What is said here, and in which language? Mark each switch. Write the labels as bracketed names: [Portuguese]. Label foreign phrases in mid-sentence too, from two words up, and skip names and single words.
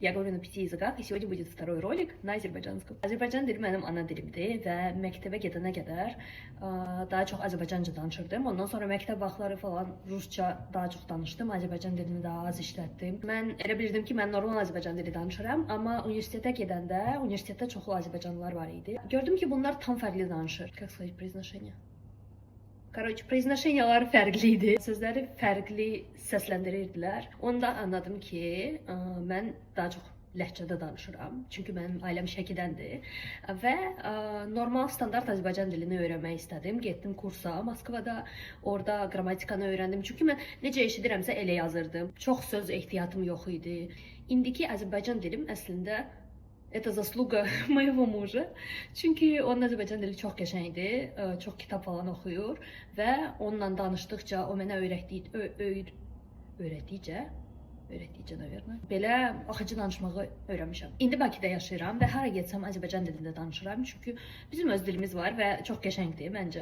[Russian] Я говорю на 5 языках, и сегодня будет второй ролик на азербайджанском. [Azerbaijani] Azərbaycan dili mənim ana dilimdir və məktəbə gedənə qədər daha çox Azərbaycanca danışırdım. Ondan sonra məktəb vaxtları falan Rusça daha çox danışdım. Azərbaycan dilini daha az işlətdim. Mən elə bilirdim ki, mən normal Azərbaycan dili danışıram, amma universitetə gedəndə universitetdə çoxlu Azərbaycanlılar var idi. Gördüm ki, bunlar tam fərqli danışır. [Russian] Как сказать произношение? Короче, [Azerbaijani] произношениyaları fərqli idi. Sözləri fərqli səsləndirirdilər. Onda anladım ki, mən daha çox ləhcədə danışıram. Çünki mənim ailəm Şəkidəndir və normal standart Azərbaycan dilini öyrənmək istədim. Getdim kursa Moskvada, orada qrammatikanı öyrəndim. Çünki mən necə eşidirəmsə elə yazırdım. Çox söz ehtiyatım yox idi. İndiki Azərbaycan dilim əslində [Russian] это заслуга моего мужа. [Azerbaijani] Çünki onun Azərbaycan dili çox qəşəngdir, çox kitab falan oxuyur və onunla danışdıqca o mənə öyrətdikcə, naverное, belə axıcı danışmağı öyrənmişəm. İndi Bakıda yaşayıram və hara getsəm Azərbaycan dilində danışıram. Çünki bizim öz dilimiz var və çox qəşəngdir məncə.